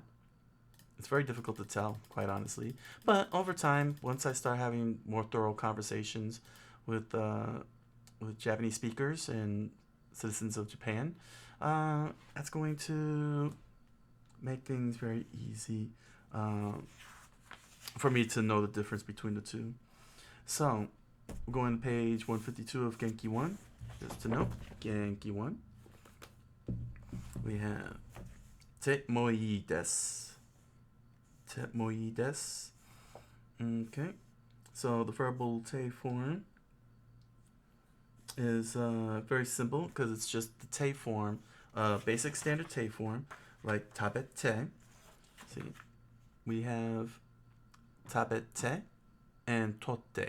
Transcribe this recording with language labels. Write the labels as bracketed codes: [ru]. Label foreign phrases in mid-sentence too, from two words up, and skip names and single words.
[en] It's very difficult to tell, quite honestly. But over time, once I start having more thorough conversations with Japanese speakers and citizens of Japan, that's going to make things very easy for me to know the difference between the two. So, we're going to page 152 of Genki 1. Just to note, Genki 1. We have [ja] てもいいです. てもいいです. [en] Okay. So the verbal te form is very simple because it's just the te form, basic standard te form, like tabete. See, we have tabete and totte.